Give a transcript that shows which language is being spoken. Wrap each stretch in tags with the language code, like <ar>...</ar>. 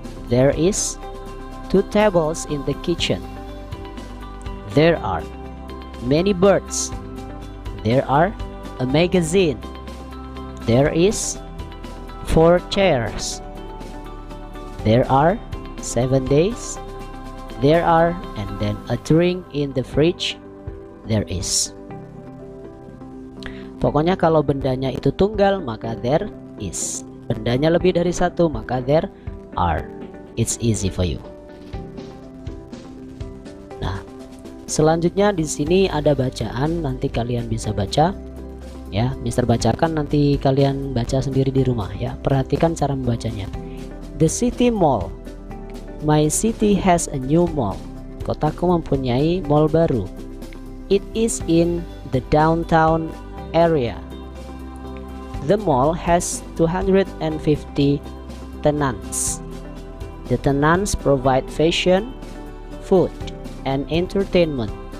<en>There is. 2 tables in the kitchen. There are. Many birds. There are. A magazine. There is. 4 chairs. There are. 7 days. There are. And then a drink in the fridge. There is.</en> <id>Pokoknya kalau bendanya itu tunggal maka there is. Bendanya lebih dari satu maka there are.</id> <en>It's easy for you.</en> <id>Nah, selanjutnya di sini ada bacaan, nanti kalian bisa baca ya. Mister bacakan, nanti kalian baca sendiri di rumah ya. Perhatikan cara membacanya.</id> <en>The city mall. My city has a new mall.</en> <id>Kotaku mempunyai mall baru.</id> <en>It is in the downtown area. The mall has 250 tenants. The tenants provide fashion, food, and entertainment.</en>